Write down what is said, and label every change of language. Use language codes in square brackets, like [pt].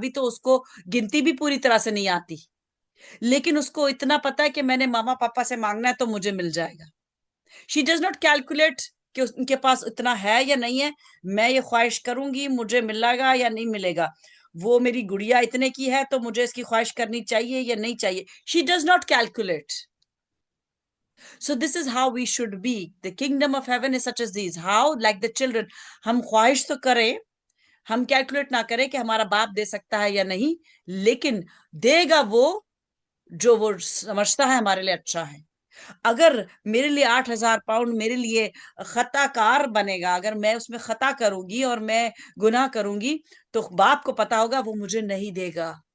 [hi] अभी तो उसको गिनती भी पूरी तरह से नहीं आती, लेकिन उसको इतना पता है कि मैंने मामा पापा से मांगना है तो मुझे मिल जाएगा। [en] she does not calculate [hi] कि उनके पास इतना है या नहीं है। मैं ये ख्वाहिश करूंगी, मुझे मिलेगा या नहीं मिलेगा। वो मेरी गुड़िया इतने की है तो मुझे इसकी ख्वाहिश करनी चाहिए या नहीं चाहिए। [en] She does not calculate. So this is how we should be. The kingdom of heaven is such as these. How? Like the children. [hi] हम ख्वाहिश तो करें, हम कैलकुलेट ना करें कि हमारा बाप दे सकता है या नहीं, लेकिन देगा वो जो वो समझता है हमारे लिए अच्छा है। अगर मेरे लिए 8,000 पाउंड मेरे लिए खताकार बनेगा, अगर मैं उसमें खता करूंगी और मैं गुनाह करूंगी, तो बाप को पता होगा वो मुझे नहीं देगा।